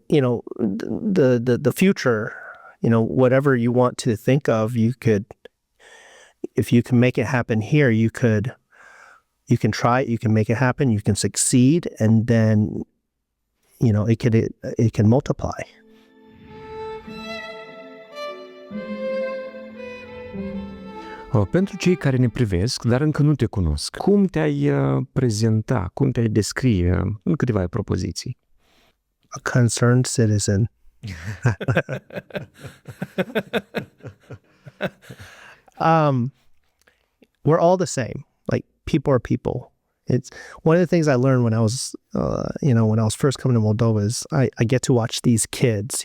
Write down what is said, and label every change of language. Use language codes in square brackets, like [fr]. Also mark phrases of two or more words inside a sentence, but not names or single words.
[en] The future. Whatever you want to think of, you could. If you can make it happen here, you can try it, you can make it happen, you can succeed, and then, it can multiply. [ro] Pentru cei care ne privesc, dar încă nu te cunosc, cum te-ai prezenta, cum te-ai descrie în câteva propoziții? [en] A concerned citizen. We're all the same. Like, people are people. It's one of the things I learned when I was, when I was first coming to Moldova is I get to watch these kids.